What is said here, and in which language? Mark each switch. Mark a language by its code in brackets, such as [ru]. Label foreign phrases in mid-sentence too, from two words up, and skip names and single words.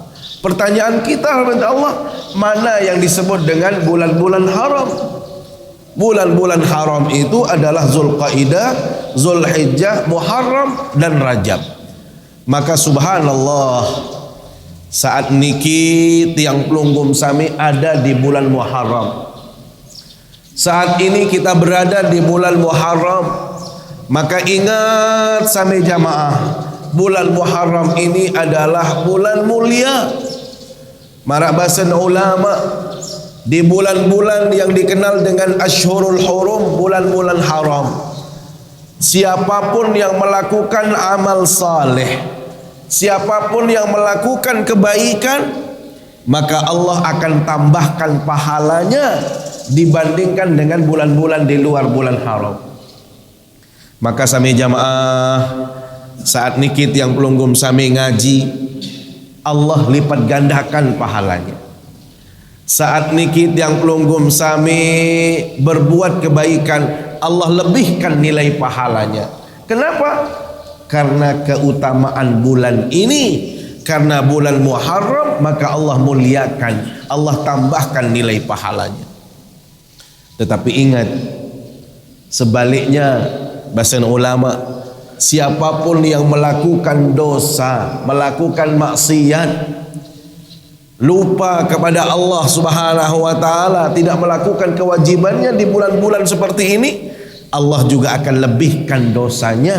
[id] Pertanyaan kita kepada Allah, mana yang disebut dengan bulan-bulan haram? Bulan-bulan haram itu adalah Zulqaidah, Zulhijjah, Muharram dan Rajab. Maka subhanallah, saat [sas] niki tiang pelunggum sami [id] ada di bulan Muharram. Saat ini kita berada di bulan Muharram. Maka ingat sami jamaah, bulan Muharram ini adalah bulan mulia. Marak bahasa ulama, di bulan-bulan yang dikenal dengan [ar] أشهر الحرم, [id] bulan-bulan haram, siapapun yang melakukan amal saleh, siapapun yang melakukan kebaikan, maka Allah akan tambahkan pahalanya dibandingkan dengan bulan-bulan di luar bulan haram. Maka sami jamaah, saat [sas] nikit yang pelunggum sami [id] ngaji, Allah lipat gandakan pahalanya. Saat [sas] nikit yang pelunggum sami [id] berbuat kebaikan, Allah lebihkan nilai pahalanya. Kenapa? Karena keutamaan bulan ini, karena bulan Muharram, maka Allah muliakan, Allah tambahkan nilai pahalanya. Tetapi ingat, sebaliknya, bahasa ulama, siapapun yang melakukan dosa, melakukan maksiat, lupa kepada [ar] الله سبحانه وتعالى, [id] tidak melakukan kewajibannya di bulan-bulan seperti ini, Allah juga akan lebihkan dosanya.